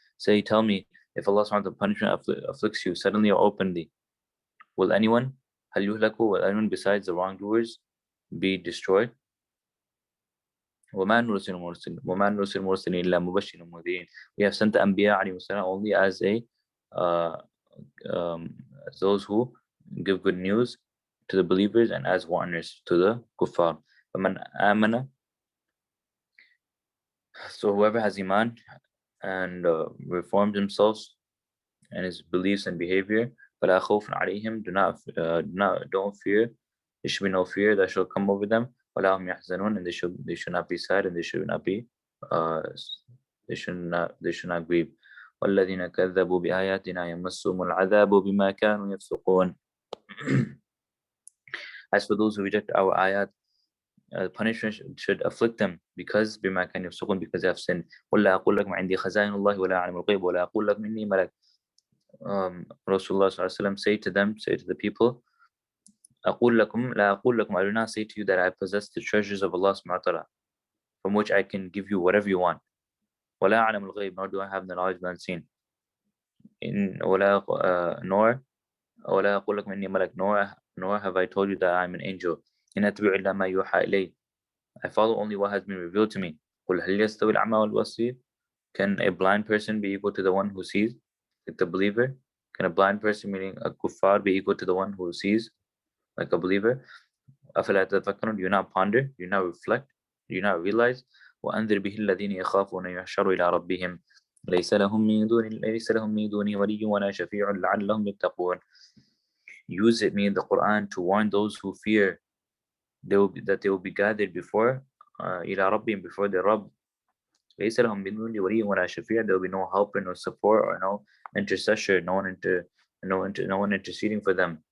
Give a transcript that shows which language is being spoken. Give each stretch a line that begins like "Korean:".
English: Say, tell me, if Allah subhanahu wa ta'ala punishment afflicts you suddenly or openly, will anyone besides the wrongdoers be destroyed?
Arabic: وما نرسل المرسلين إلا مبشرين ومنذرين.
English: We have sent the Anbiya alayhi salam only as those who give good news to the believers and as warners to the kuffar.
Arabic: فمن آمن
English: So whoever has iman and reforms themselves and his beliefs and behavior,
Arabic: فَلَا خَوْفٌ عَلَيْهِمْ,
English: don't fear. There should be no fear that shall come over them.
Arabic: وَلَا هُمْ يَحْزَنُونَ,
English: and they should not be sad, and they should not be uh, they should not grieve.
Arabic: وَالَّذِينَ كَذَّبُوا بِآيَاتِنَا يَمَسُّهُمُ الْعَذَابُ بِمَا كَانُوا يَفْسُقُونَ.
English: As for those who reject our ayat, punishment should afflict them because
Arabic: بما كانوا يفسقون,
English: because they have sinned.
Arabic: ولا أقول لكم عندي خزائن الله ولا أعلم الغيب ولا أقول لكم إني ملك.
English: Rasulullah say to them, say to the people,
Arabic: أقول لكم لا أقول لكم,
English: I do not say to you that I possess the treasures of Allah subhanahu wa ta'ala, from which I can give you whatever you want.
Arabic: ولا أعلم الغيب,
English: nor do I have the knowledge of the unseen. Nor
Arabic: ولا أقول لكم إني ملك,
English: nor have I told you that I am an angel.
Arabic: إن أتبع إلا ما يوحى إلي,
English: I follow only what has been revealed to me.
Arabic: قل هل يستوي الأعمى والبصير,
English: can a blind person be equal to the one who sees, like the believer? Can a blind person, meaning a kuffar, be equal to the one who sees, like a believer?
Arabic: أفلا تتفكرون,
English: do you not ponder, do you not reflect, do you not realize?
Arabic: وأنذر به الذين يخافون أن يحشروا إلى ربهم ليس لهم من دونه ولي ولا شفيع لعلهم يتقون.
English: Use it, meaning the Quran, to warn those who fear that they will be gathered before
Arabic: إلى ربهم,
English: before their Rabb.
Arabic: ليس لهم من دونه ولي ولا شفيع,
English: there will be no helper, no support, or no intercessor, no one interceding for them.